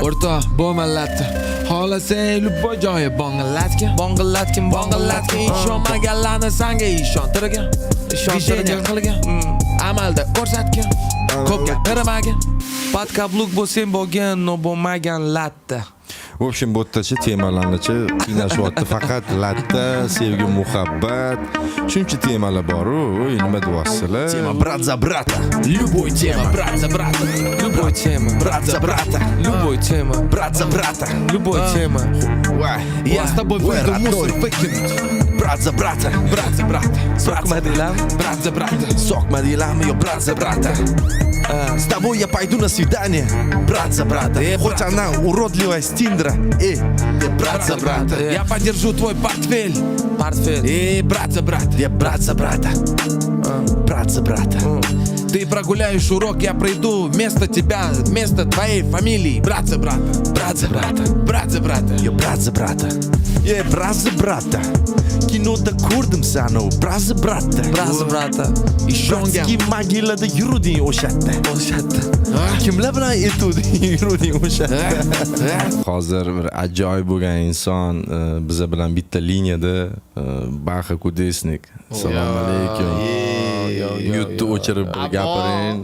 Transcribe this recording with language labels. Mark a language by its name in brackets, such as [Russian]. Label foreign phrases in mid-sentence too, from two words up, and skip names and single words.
[Uzbek] O'rtoq, bo'lma latte. Xohlasang любой joyi bong'latgin. Bong'latgin. Ishonmaganlarni sanga ishontirgin. Ishontirgin qilgin. Amalda ko'rsatgin. Ko'p gapirmagin. Podkabluk bo'lsang bo'lgin, no bo'lmagan latte. [Russian] В общем, [Uzbek] bu yerdachi temalarnichi qiynashyapti. Faqat latta, sevgi, muhabbat. Shuncha temalar bor-ku, nima deyapsizlar? [Russian] Тема брат за брата. Любой тема брат за брата. Любой тема, Брат за брата. любой тема, Брат за брата. любой тема. Я с тобой выйду мусор выкинуть. Брат за брата. Брат за брата. [Uzbek] So'kma deylar. [Russian] Брат за брата. [Uzbek] Sokma deylarmi yo [Russian] брат за брата? С тобой я пойду на свидание. Брат за брата. Хоть она уродливая с Тиндера. Брат за брата. Я подержу твой портфель. Портфель. Брат за брата. Я брат за брата. Брат за брата. Ты прогуляешь урок, я пройду вместо тебя, вместо твоей фамилии. Брат за брата. Брат за брата. Брат за брата. Yo брат за брата. Брат за брата. [Uzbek] Kinoda ko'rdim sani, [Russian] брат за брата. Брат за брата. [Uzbek] Ishongan. [Russian] Братский могилада [Uzbek] yuruding o'shatda. Kimlar bilan etuding yuruding o'shatda. Hozir bir ajoyib bo'lgan inson biza bilan bitta liniyada Baxa Kudesnik. Assalomu alaykum. Mutni o'chirib gapiring.